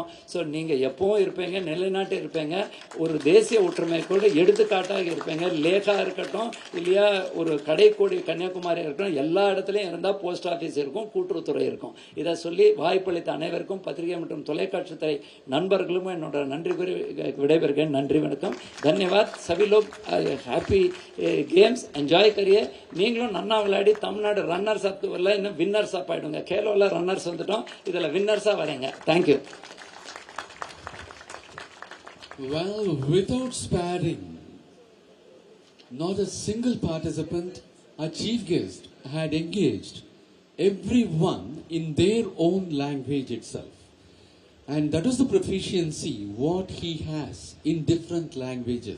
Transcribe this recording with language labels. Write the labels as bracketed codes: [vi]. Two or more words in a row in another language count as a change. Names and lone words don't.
[ta] ஸோ நீங்கள் எப்போவும் இருப்பீங்க, நிலைநாட்டு இருப்பீங்க, ஒரு தேசிய ஒற்றுமை கூட எடுத்துக்காட்டாக இருப்பீங்க. லேகா இருக்கட்டும் இல்லையா ஒரு கடைக்கோடி கன்னியாகுமரி இருக்கட்டும், எல்லா இடத்துலையும் இருந்தால் [en] post office [ta] இருக்கும், கூட்டுறவுத்துறை இருக்கும். இதை சொல்லி வாய்ப்பளித்த அனைவருக்கும் பத்திரிகை மற்றும் தொலைக்காட்சி துறை நண்பர்களும் என்னோட நன்றி கூறி விடைபெறுகிறேன். நன்றி, வணக்கம், தன்யவாத். [hi] सभी लोग [en] happy games enjoy [hi] करिए. [ta] நீங்களும் நன்னா விளையாடி தமிழ்நாடு [en] runners up [ta] வரல, இன்னும் [en] winners up [ta] ஆயிடுங்க. கேலோல ரன்னர்ஸ் வந்துட்டோம், இதில் வின்னர்ஸா வரீங்க. தேங்க்யூ. [en] Well, without sparing, not a single participant, our chief guest had engaged everyone in their own language itself. And that is the proficiency what he has in different languages.